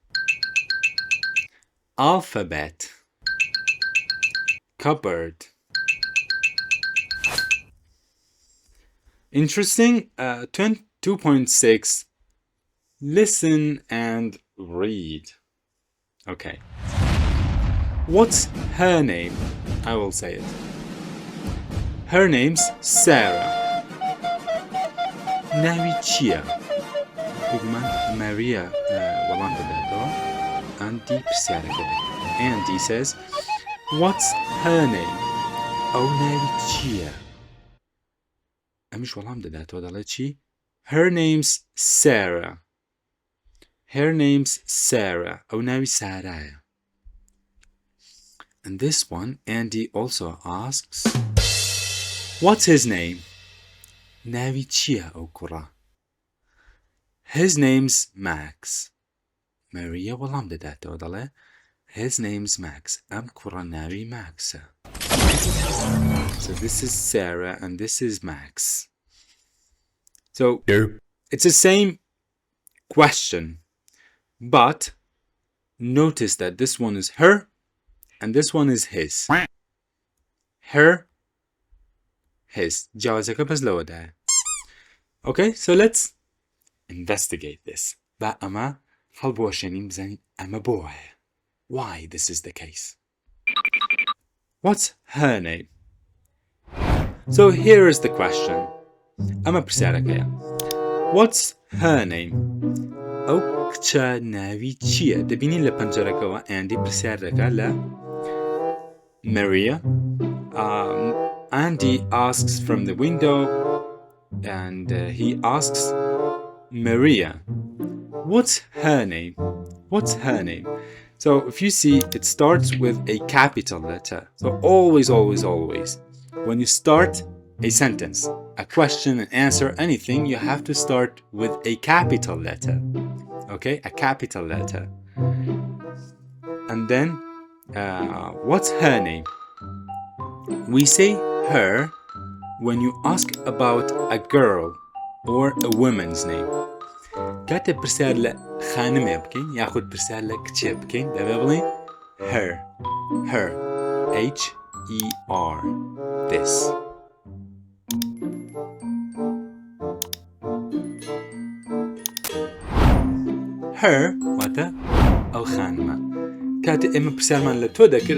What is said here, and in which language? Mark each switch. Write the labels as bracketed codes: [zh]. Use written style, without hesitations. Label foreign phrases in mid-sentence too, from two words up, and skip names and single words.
[en] alphabet cupboard interesting 2.6 listen and read okay what's her name I will say it her name's Sarah [ckb] ناوی چییە بگومان ماریا وەڵام بداتەوە ئەندی پرسیارەکە دەکات [en] Andy says what's her name [ckb] ئەو ناوی چییە ئەمیش وەڵام دەداتەوە دەڵێت چی [en] her name's Sarah her name's Sarah [ckb] ئەو ناوی سارایە [en] and this one Andy also asks what's his name [ckb] ناوی چییە ئەو کوڕە [en] his name's Max Maria [ckb] وەڵام دەداتەوە دەڵێ [en] his name's Max ئەم [ckb] کوڕە ناوی ماکسە [en] so this is Sarah and this is Max so it's the same question but notice that this one is her and this one is his her his [ckb] جوازەکە بەس لەوەدایە [en] okay so let's investigate this [ckb] با ئەمە هەڵبوەشێنین بزانین ئەمە بۆ وایە [en] why this is the case what's her name so here is the question [ckb] ئەمە پرسیارەکەیە [en] what's her name [ckb] ئەو کچە ناوی چییە دەبینین لە پەنجەرەکەەوە ئەندی پرسیار دەکات لە Maria [en] Andy asks from the window and he asks Maria what's her name what's her name so if you see it starts with a capital letter so always when you start a sentence a question an answer anything you have to start with a capital letter okay a capital letter and then what's her name we say her when you ask about a girl or a woman's name [ckb] کاتێ پرسیار لە خانمێ بکەین یاخود پرسیار لە کچێ بکەین دەبێ بڵێن [en] her H-E-R this her [ckb] واتە ئەو خانمە کاتێ ئێمە پرسیارمان لە تۆ دەکرد